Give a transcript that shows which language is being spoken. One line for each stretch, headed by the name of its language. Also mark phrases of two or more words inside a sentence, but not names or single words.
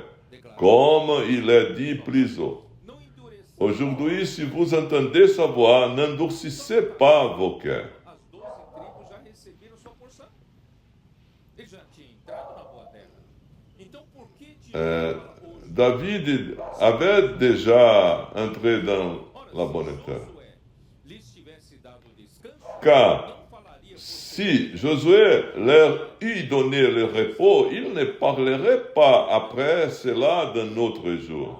Portuguese: declara:
French: comme il est dit plus haut.
Portuguese: não endureça
French: Aujourd'hui, si vous entendez sa voix, n'endurcissez pas vos cœurs.
Portuguese: as 12 tribos já receberam sua porção. Ele já tinha entrado na boa terra. Então por que Dias fala hoje?
French: David avait déjà entré dans la bonne terre. Car si Josué leur eût donné le repos, il ne parlerait pas après cela d'un autre jour.